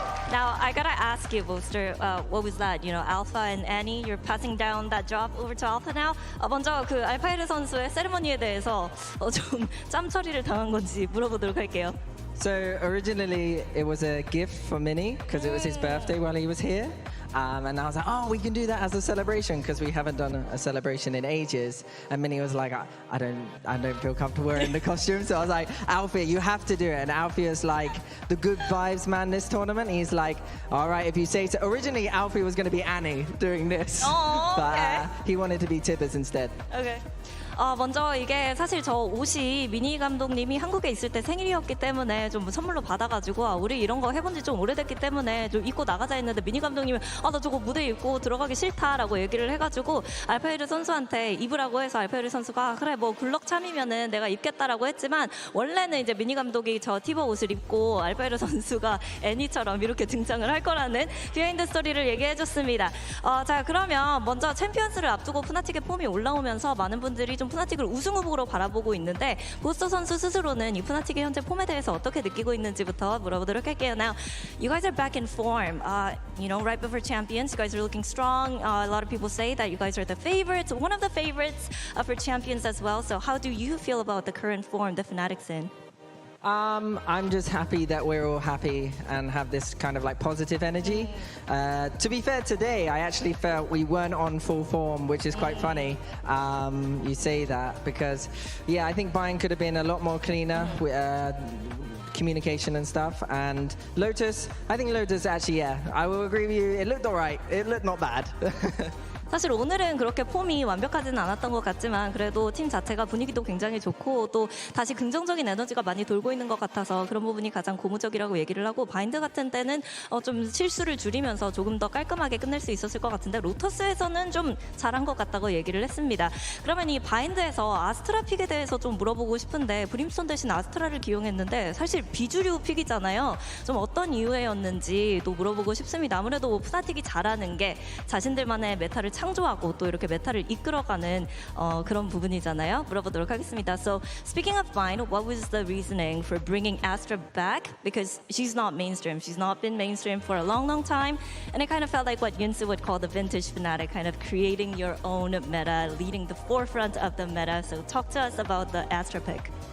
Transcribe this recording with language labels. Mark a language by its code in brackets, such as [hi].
[en] Now, I gotta ask you, Boaster, what was that? Alpha and Annie, you're passing down that job over to Alpha now? [ko] 먼저 그 알파이르 선수의 세리머니에 대해서 좀 짬 처리를 당한 건지 물어보도록 할게요. [en] So originally it was a gift for Minnie because it was his birthday while he was here. And I was like, oh, we can do that as a celebration because we haven't done a celebration in ages. And Minnie was like, I don't feel comfortable wearing the costume. So I was like, Alfie, you have to do it. And Alfie is like the good vibes man this tournament. He's like, all right, if you say so. Originally, Alfie was going to be Annie doing this. Oh, but he wanted to be Tibbers instead. Okay. [ko] 먼저 이게 사실 저 옷이 미니 감독님이 한국에 있을 때 생일이었기 때문에 좀 선물로 받아가지고 우리 이런 거 해본 지 좀 오래됐기 때문에 좀 입고 나가자 했는데 미니 감독님은 나 저거 무대 입고 들어가기 싫다라고 얘기를 해가지고 알파이르 선수한테 입으라고 해서 알파이르 선수가 그래 뭐 굴럭 참이면은 내가 입겠다라고 했지만 원래는 이제 미니 감독이 저 티버 옷을 입고 알파이르 선수가 애니처럼 이렇게 등장을 할 거라는 비하인드 스토리를 얘기해줬습니다. 자 그러면 먼저 챔피언스를 앞두고 푸나틱의 폼이 올라오면서 많은 분들이 좀 푸나틱을 우승 후보로 바라보고 있는데 보스터 선수 스스로는 이 푸나틱의 현재 폼에 대해서 어떻게 느끼고 있는지부터 물어보도록 할게요. [en] Now, you guys are back in form. Right before champions, you guys are looking strong. A lot of people say that you guys are the favorites, one of the favorites for champions as well. So how do you feel about the current form the FNATIC's in? I'm just happy that we're all happy and have this kind of like positive energy. To be fair, today I actually felt we weren't on full form, which is quite funny. You say that because, yeah, I think Bayern could have been a lot more cleaner with communication and stuff. And Lotus, I think Lotus actually, yeah, I will agree with you. It looked all right. It looked not bad. [ko] 사실 오늘은 그렇게 폼이 완벽하지는 않았던 것 같지만 그래도 팀 자체가 분위기도 굉장히 좋고 또 다시 긍정적인 에너지가 많이 돌고 있는 것 같아서 그런 부분이 가장 고무적이라고 얘기를 하고 바인드 같은 때는 좀 실수를 줄이면서 조금 더 깔끔하게 끝낼 수 있었을 것 같은데 로터스에서는 좀 잘한 것 같다고 얘기를 했습니다. 그러면 이 바인드에서 아스트라 픽에 대해서 좀 물어보고 싶은데 브림스톤 대신 아스트라를 기용했는데 사실 비주류 픽이잖아요. 좀 어떤 이유였는지 또 물어보고 싶습니다. 아무래도 FNATIC이 잘하는 게 자신들만의 메타를 창조하고 또 이렇게 메타를 이끌어가는 그런 부분이잖아요. 물어보도록 하겠습니다. [en] So speaking of Vine, what was the reasoning for bringing Astra back? Because she's not mainstream. She's not been mainstream for a long, long time. And it kind of felt like what Yunsu would call the vintage FNATIC, kind of creating your own meta, leading the forefront of the meta. So talk to us about the Astra pick.